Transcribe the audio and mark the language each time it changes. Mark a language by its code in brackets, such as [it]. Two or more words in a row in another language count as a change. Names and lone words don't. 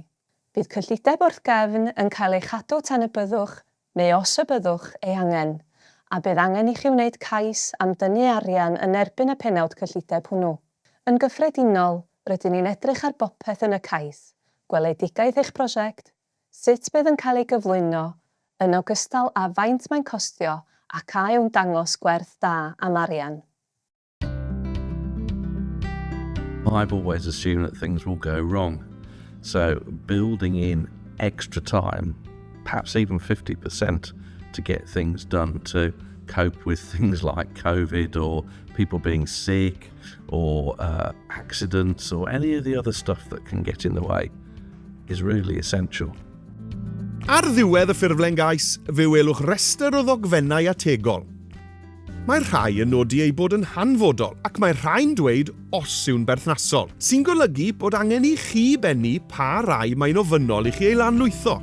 [cy] Bydd cyllideb wrth gefn yn cael ei chadw tan y byddwch, neu os y byddwch ei angen, a bydd angen i chi wneud cais am dynnu arian yn erbyn y pennawd cyllideb hwnnw. Yn gyffredinol, rydyn ni'n edrych ar bopeth yn y cais, gweledigaeth eich prosiect, sut bydd yn cael ei gyflwyno, yn ogystal â faint mae'n costio ac a yw'n dangos gwerth da am arian. [en] I've always assumed that things will go wrong. So building in extra time, perhaps even 50% to get things done to cope with things like COVID or people being sick or accidents or any of the other stuff that can get in the way is really essential. [cy] Ar ddiwedd y ffurflen gais, fe welwch rester o ddogfennau ategol. Mae'r rhai yn nodi ei bod yn hanfodol ac mae'r rhai'n dweud os yw'n berthnasol, sy'n golygu bod angen i chi bennu pa rai mae'n ofynnol i chi ei lanlwytho.